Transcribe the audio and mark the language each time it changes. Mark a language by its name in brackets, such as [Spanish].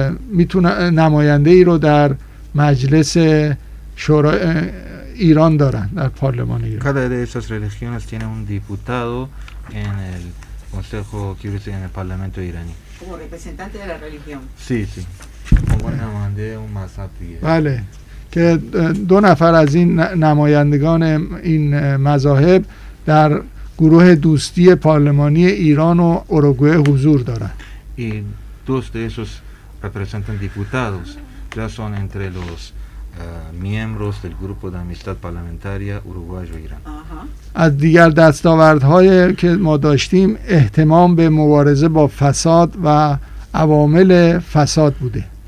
[Persian] میتونه نماینده ای رو در مجلس شورای ایران دارن در پارلمان ایران. [Spanish] Cada de esas religiones tiene un diputado en el consejo que en el parlamento iraní. Como representante de la religión. Sí, sí. Como [Persian] نماینده اون مذهب دیگه. بله. که دو نفر از این نمایندگان این مذاهب در گروه دوستی پارلمانی ایران و اوروگوئه حضور دارند. [Spanish] Y dos de esos representan diputados ya son entre los miembros del grupo de amistad parlamentaria uruguayo irán. [Persian] از دیگر دستاوردهایی که ما داشتیم اهتمام به مبارزه با فساد و عوامل فساد بوده.